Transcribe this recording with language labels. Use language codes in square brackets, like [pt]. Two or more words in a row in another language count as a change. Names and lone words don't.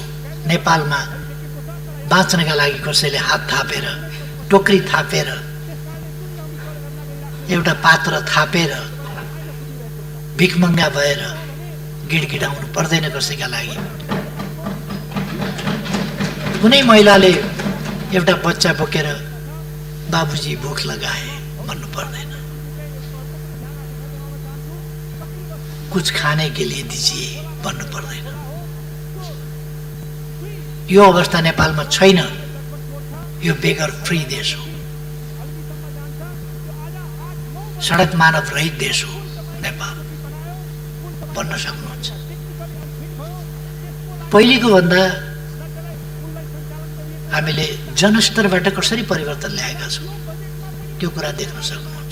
[ne] नेपालमा बाँच्नका लागि कसैले हात थापेर, टोकरी थापेर, एउटा पात्र थापेर भिखमङ्गा भएर गिडगिडाउनु पर्दैन कसैका लागि। कुनै महिलाले एउटा बच्चा बोकेर बाबुजी भुख लगाए भन्नु पर्दैन, [hi] कुछ खाने के लिए दीजिए [ne] भन्नु पर्दैन। यो अवस्था नेपालमा छैन। यो [en] beggar free [ne] देश हो, सडक मानव रहित देश हो नेपाल, भन्न सक्नुहुन्छ। पहिलेको भन्दा हामीले जनस्तरबाट कसरी परिवर्तन ल्याएका छौँ त्यो कुरा देख्न सक्नुहुन्छ।